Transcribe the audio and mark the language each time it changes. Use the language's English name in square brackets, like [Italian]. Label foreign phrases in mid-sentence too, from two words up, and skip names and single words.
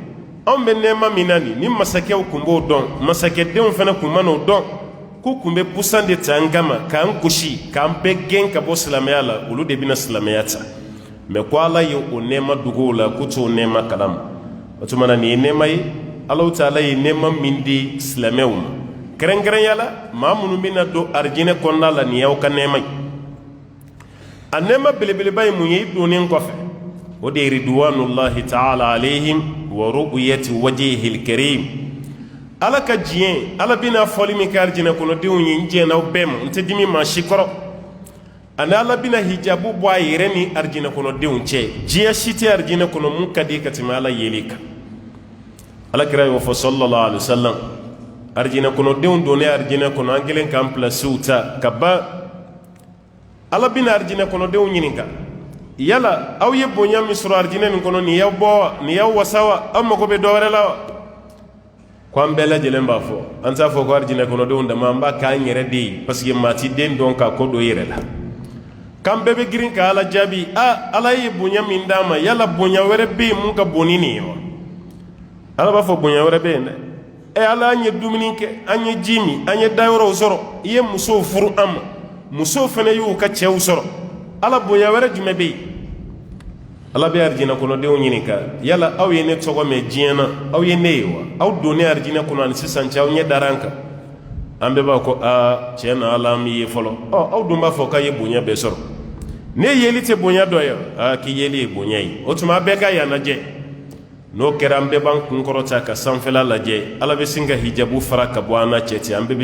[Bambara] anw bɛ nɛɛma min na nin ni masakɛw kun b'o dɔn masakɛdenw fana kun ma n'o dɔn k'u kun bɛ pusan de ta an kama k'an gosi k'an bɛɛ gɛn ka bɔ silamɛya la olu de bɛna silamɛya ta mais ko ala ye o nɛɛma dogo o la k'u t'o nɛɛma kalama o tuma na nin ye nɛɛma ye Alahu Taala ye nɛɛma min di silamɛw ma kɛrɛnkɛrɛnya la maa minnu bɛna don arijinɛ kɔnɔna la nin y'aw ka nɛɛma ye a nɛɛma belebeleba ye mun ye i donnen kɔfɛ o de ye [Arabic] رضوان الله تعالى عليهم ورؤية وجهه الكريم [Bambara] ala ka diɲɛ ala bɛna fɔli min kɛ arijinɛ kɔnɔdenw ye n diɲɛna aw bɛɛ ma n tɛ dimi maa si kɔrɔ ani ala bɛna hijabu bɔ a yɛrɛ ni arijinɛ kɔnɔdenw cɛ diɲɛ si tɛ arijinɛ kɔnɔ mun ka di ka tɛmɛ ala yeli kan ala kira y'o fɔ [Arabic] صلى الله عليه وسلم [Bambara] arijinɛ kɔnɔdenw donnen arijinɛ kɔnɔ an kɛlen k'an pilasiw ta ka ban ala bɛna arijinɛ kɔnɔdenw ɲininka yala aw ye bonya min sɔrɔ arijinɛ nin kɔnɔ nin y'aw bɔ wa nin y'aw wasa wa aw mago bɛ dɔ wɛrɛ la wa ko an bɛɛ lajɛlen b'a fɔ an t'a fɔ ko arijinɛ kɔnɔdenw dama an b'a k'an yɛrɛ de ye [French] parce que [Bambara] maa ti den dɔn k'a ko don i yɛrɛ la k'an bɛɛ bɛ girin ka ala jaabi ala ye bonya min d'an ma yala bonya wɛrɛ bɛ yen mun ka bon ni nin ye wa ala b'a fɔ bonya wɛrɛ bɛ yen dɛ ala an ye dumuni kɛ an ye ji min an ye dayɔrɔw sɔrɔ i ye musow furu an ma musow fana y'u ka cɛw sɔrɔ ala bonya wɛrɛ jumɛn bɛ yen ala be arjina kono de ɲininka yala aw ye ne tɔgɔ mɛn diɲɛ na aw ye ne ye wa aw donnen arjina kono ani sisan cɛ aw ɲɛ dar'an kan an bɛɛ b'a ko tiɲɛ na ala an b'i ye fɔlɔ aw dun b'a fɔ k'a ye bonya bɛɛ sɔrɔ ne yeli tɛ bonya dɔ ye k'i yeli ye bonya ye o tuma a bɛɛ ka yan lajɛ n'o kɛra an bɛɛ b'an kun kɔrɔta ka sanfɛla lajɛ ala bɛ sin ka hijabu fara ka bɔ an na cɛ ten an bɛɛ bɛ